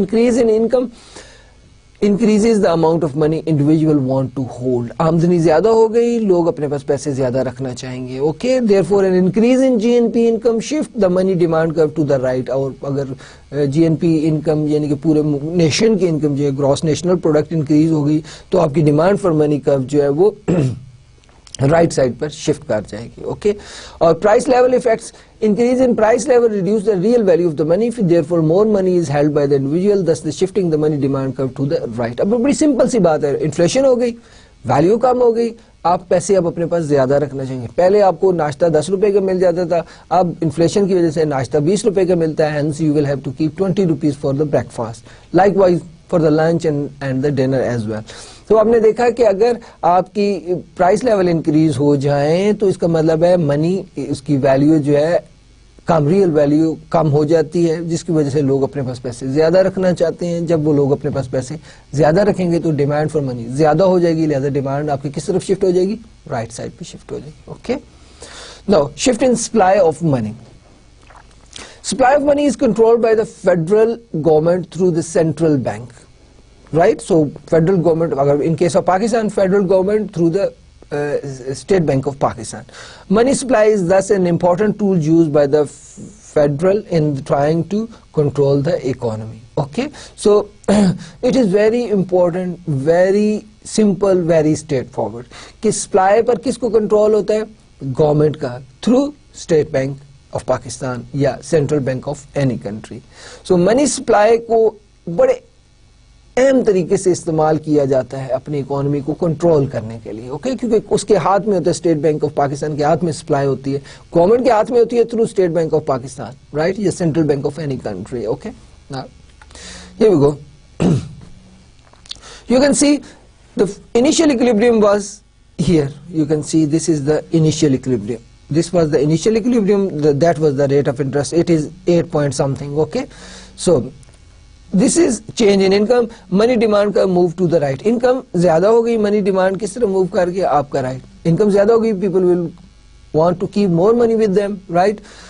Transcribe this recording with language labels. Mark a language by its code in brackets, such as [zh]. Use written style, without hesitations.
[en] Increase in income increases the amount of money individual want to hold. [ur] آمدنی زیادہ ہو گئی, لوگ اپنے پاس پیسے زیادہ رکھنا چاہیں گے. [en] Okay, therefore an increase in GNP income shift the money demand curve to the right. [ur] اور اگر GNP income یعنی کہ پورے نیشن کی انکم جو ہے گراس نیشنل پروڈکٹ انکریز ہو گئی تو آپ کی ڈیمانڈ فار منی کرو جو ہے وہ رائٹ سائڈ پر شفٹ کر جائے گی. [en] Okay, اور price level affects, increase in price level reduce the real value of the money, therefore more money is held by the individual, thus the shifting the money demand curve to the right. [ur] اب بڑی simple سی بات ہے, inflation ہو گئی, value کم ہو گئی, آپ پیسے اب اپنے پاس زیادہ رکھنا چاہیں گے. پہلے آپ کو ناشتہ 10 روپے کا مل جاتا تھا, اب انفلیشن کی وجہ سے ناشتہ 20 روپے کا ملتا ہے. [en] hence you will have to keep 20 rupees for the breakfast, likewise for the lunch and the dinner as well. [ur] تو آپ نے دیکھا کہ اگر آپ کی پرائس لیول انکریز ہو جائیں تو اس کا مطلب ہے منی, اس کی ویلیو جو ہے کم, ریئل ویلیو کم ہو جاتی ہے, جس کی وجہ سے لوگ اپنے پاس پیسے زیادہ رکھنا چاہتے ہیں. جب وہ لوگ اپنے پاس پیسے زیادہ رکھیں گے تو ڈیمانڈ فار منی زیادہ ہو جائے گی, لہذا ڈیمانڈ آپ کی کس طرف شفٹ ہو جائے گی, رائٹ سائڈ پہ شفٹ ہو جائے گی. Okay, now shift in supply of money. [en] Supply of money is controlled by the federal government through the central bank, right? So federal government, in case of Pakistan, federal government through the State Bank of Pakistan. Money supply is thus an important tool used by the federal in trying to control the economy. Okay, so it is very important, very simple, very straightforward [ur] کہ supply پر کس کو control ہوتا ہے, [en] Government کا, through State Bank of Pakistan یا central bank of any country. [ur] So money supply کو بڑے اہم طریقے سے استعمال کیا جاتا ہے اپنی اکانومی کو کنٹرول کرنے کے لیے. اوکے, کیونکہ اس کے ہاتھ میں ہوتا ہے, اسٹیٹ بینک آف پاکستان کے ہاتھ میں سپلائی ہوتی ہے, گورنمنٹ کے ہاتھ میں ہوتی ہے through state bank of Pakistan, right, یا central bank of any country. [en] Okay, now here we go. You can see the initial equilibrium was here. You can see this is the initial equilibrium. This was the initial equilibrium, that was the rate of interest. It is 8 point something. Okay, so this is change in income. Money demand کا move to the right. [ur] Income زیادہ ہو گئی, money demand کس طرح move کر کے آپ کا right. [en] Income [ur] زیادہ ہو گئی, [en] people will want to keep more money with them, right?